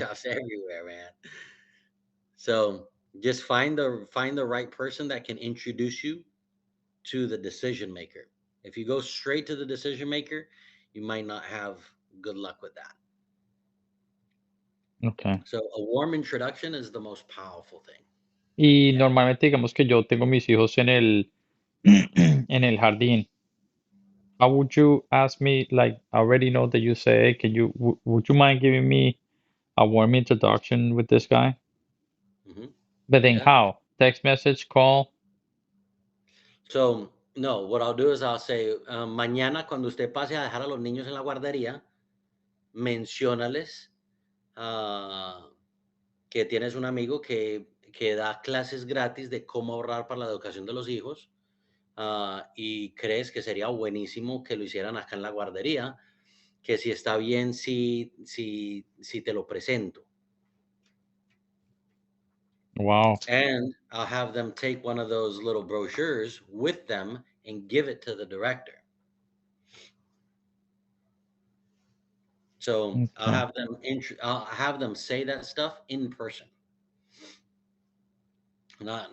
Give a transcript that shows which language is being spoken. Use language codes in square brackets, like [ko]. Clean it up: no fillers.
[en] workshops everywhere, man. So just find the right person that can introduce you to the decision maker. If you go straight to the decision maker, you might not have good luck with that. Okay. So a warm introduction is the most powerful thing. [es] Y normalmente digamos que yo tengo mis hijos en el en el jardín. [en] How would you ask me, like, I already know that you say, "Hey, can you, would you mind giving me a warm introduction with this guy?" Hmm. But then Yeah. how? Text message, call? So no, what I'll do is I'll say, [es] mañana cuando usted pase a dejar a los niños en la guardería, menciónales que tienes un amigo que da clases gratis de cómo ahorrar para la educación de los hijos, y crees que sería buenísimo que lo hicieran acá en la guardería, que si está bien si te lo presento. [en] Wow. And I'll have them take one of those little brochures with them and give it to the director. So Okay. I'll have them say that stuff in person, not